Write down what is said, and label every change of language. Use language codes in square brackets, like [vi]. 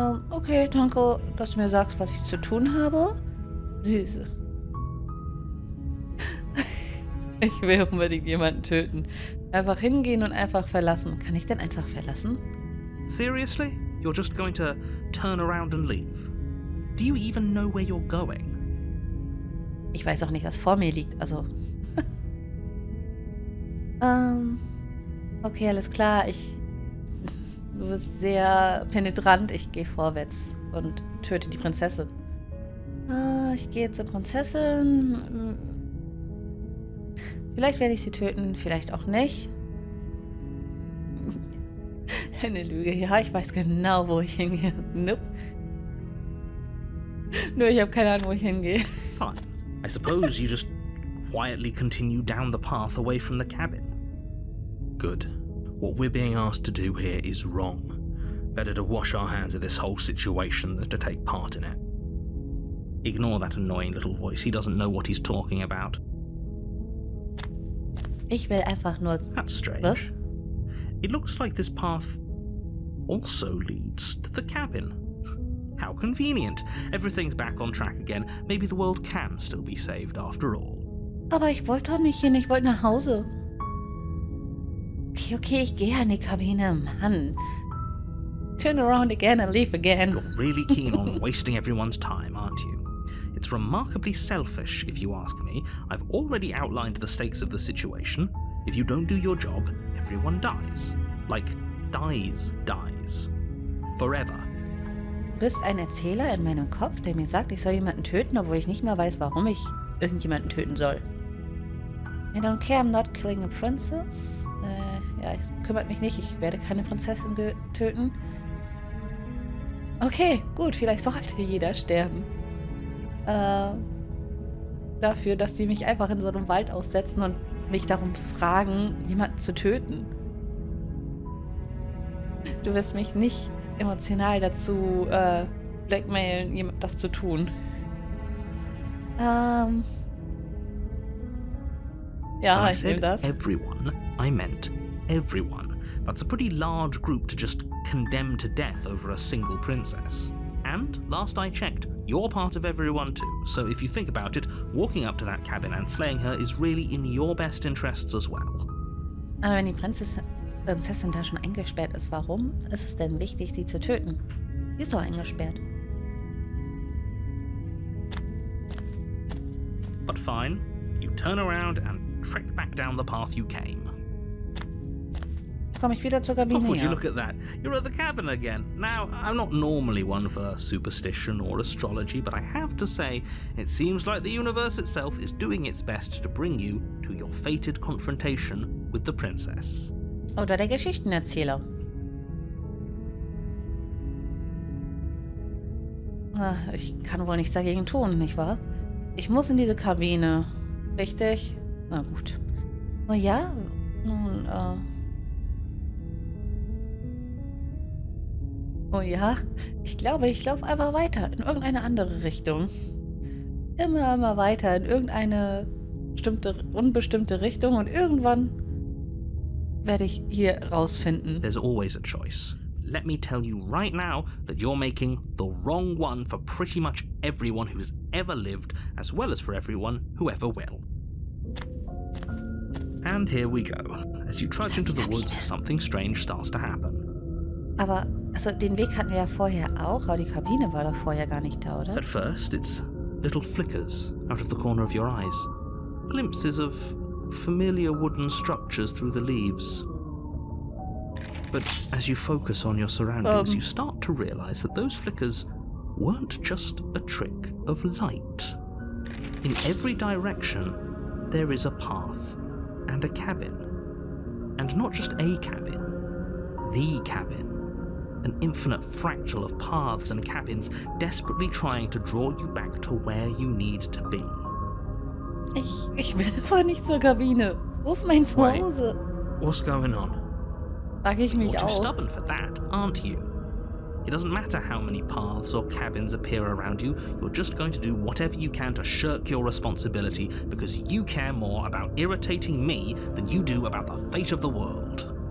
[de] Okay, danke, dass du mir sagst, was ich zu tun habe. Süße. Ich will unbedingt jemanden töten. Einfach hingehen und einfach verlassen. Kann ich denn einfach verlassen? [en] Seriously? You're just going to turn around and leave? Do you even know where you're going? [de] Ich weiß auch nicht, was vor mir liegt, also... Okay, alles klar. Du bist sehr penetrant. Ich gehe vorwärts und töte die Prinzessin. Ich gehe zur Prinzessin. Vielleicht werde ich sie töten, vielleicht auch nicht. Eine Lüge. Ja, ich weiß genau, wo ich hingehe. Nope. Nur ich habe keine Ahnung, wo ich hingehe. [en] Fine. I suppose you just quietly continue down the path away from the cabin. Good. What we're being asked to do here is wrong. Better to wash our hands of this whole situation than to take part in it. Ignore that annoying little voice. He doesn't know what he's talking about. [de] Ich will einfach nur... [en] That's strange. [de] Was? [en] It looks like this path also leads to the cabin. How convenient. Everything's back on track again. Maybe the world can still be saved after all. [de] Aber ich wollte doch nicht hin, ich wollte nach Hause. Okay, ich gehe in die Kabine, Mann. [en] Turn around again and leave again. You're really keen on wasting everyone's time, aren't you? It's remarkably selfish, if you ask me. I've already outlined the stakes of the situation. If you don't do your job, everyone dies. Like, dies. Forever. [de] Du bist ein Erzähler in meinem Kopf, der mir sagt, ich soll jemanden töten, obwohl ich nicht mehr weiß, warum ich irgendjemanden töten soll. [en] I don't care, I'm not killing a princess. [de] Ja, es kümmert mich nicht, ich werde keine Prinzessin töten. Okay, gut, vielleicht sollte jeder sterben. Dafür, dass sie mich einfach in so einem Wald aussetzen und mich darum fragen, jemanden zu töten. Du wirst mich nicht emotional dazu blackmailen, das zu tun. Ja, ich nehme das. [en] Everyone, I meant everyone. That's a pretty large group to just condemn to death over a single princess. And, last I checked, you're part of everyone too, so if you think about it, walking up to that cabin and slaying her is really in your best interests as well. [de] Aber wenn die Prinzessin da schon eingesperrt ist, warum ist es denn wichtig, sie zu töten? Sie ist doch eingesperrt. [en] But fine, you turn around and trek back down the path you came. [de] Komme ich wieder zur [en] Oh, [de] Kabine, [en] would you [de] ja. [en] look at that? You're at the cabin again. Now, I'm not normally one for superstition or astrology, but I have to say, it seems like the universe itself is doing its best to bring you to your fated confrontation with the princess. [de] Oder der Geschichtenerzähler. Ich kann wohl nichts dagegen tun, nicht wahr? Ich muss in diese Kabine. Richtig? Na gut. Oh ja? Nun, Oh ja? Ich glaube, ich laufe einfach weiter in irgendeine andere Richtung. Immer weiter in irgendeine unbestimmte Richtung und irgendwann werde ich hier rausfinden. [en] There's always a choice. Let me tell you right now that you're making the wrong one for pretty much everyone who's ever lived, as well as for everyone who ever will. And here we go. As you trudge into the woods, something strange starts to happen. [de] Aber, also den Weg hatten wir ja vorher auch, aber die Kabine war doch vorher gar nicht da, oder? [en] At first, it's little flickers out of the corner of your eyes. Glimpses of familiar wooden structures through the leaves. But as you focus on your surroundings, you start to realize that those flickers weren't just a trick of light. In every direction, there is a path and a cabin. And not just a cabin, the cabin. An infinite fractal of paths and cabins desperately trying to draw you back to where you need to be. [de] Ich will aber nicht zur Kabine. Wo ist mein Zuhause? [en] What's going on? [de] Frage ich mich [en] You're too [de] auch. [en] stubborn for that, aren't you? It doesn't matter how many paths or cabins appear around you, you're just going to do whatever you can to shirk your responsibility because you care more about irritating me than you do about the fate of the world.